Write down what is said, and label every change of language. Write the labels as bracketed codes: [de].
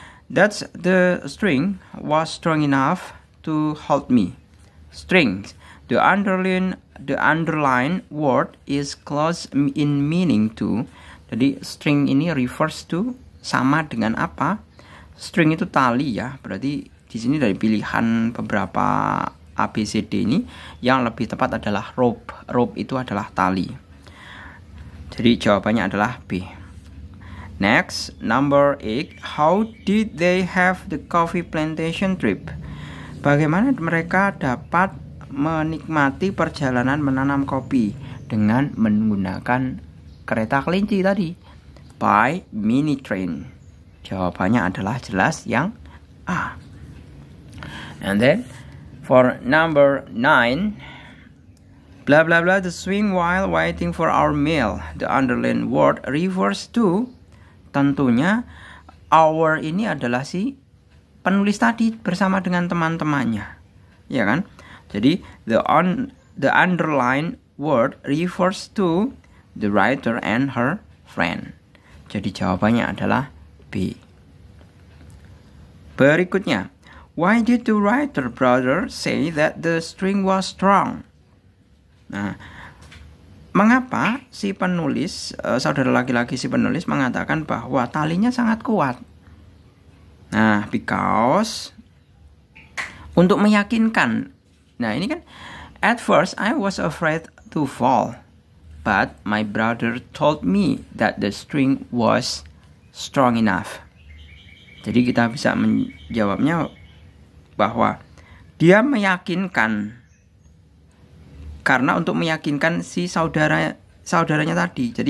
[en] That's the string was strong enough to hold me. String. The underline word is close in meaning to. [id] Jadi string ini refers to sama dengan apa? String itu tali ya. Berarti di sini dari pilihan beberapa ABCD ini yang lebih tepat adalah rope. Rope itu adalah tali. Jadi jawabannya adalah B. [en] Next, number 8. How did they have the coffee plantation trip? [id] Bagaimana mereka dapat menikmati perjalanan menanam kopi dengan menggunakan kereta kelinci tadi? [en] By mini train. [id] Jawabannya adalah jelas yang A. [en] And then for number 9, blah blah blah, the swing while waiting for our meal. The underlined word refers to, [id] tentunya our ini adalah si penulis tadi bersama dengan teman-temannya, ya kan? Jadi [en] the underlined word refers to the writer and her friend. [id] Jadi jawabannya adalah B. Berikutnya, [en] why did the writer brother say that the string was strong? [id] Nah, mengapa si penulis, saudara laki-laki si penulis mengatakan bahwa talinya sangat kuat? Nah, because untuk meyakinkan. Nah, ini kan, [en] at first I was afraid to fall, but my brother told me that the string was strong enough. [id] Jadi kita bisa menjawabnya bahwa dia meyakinkan, karena untuk meyakinkan si saudaranya tadi.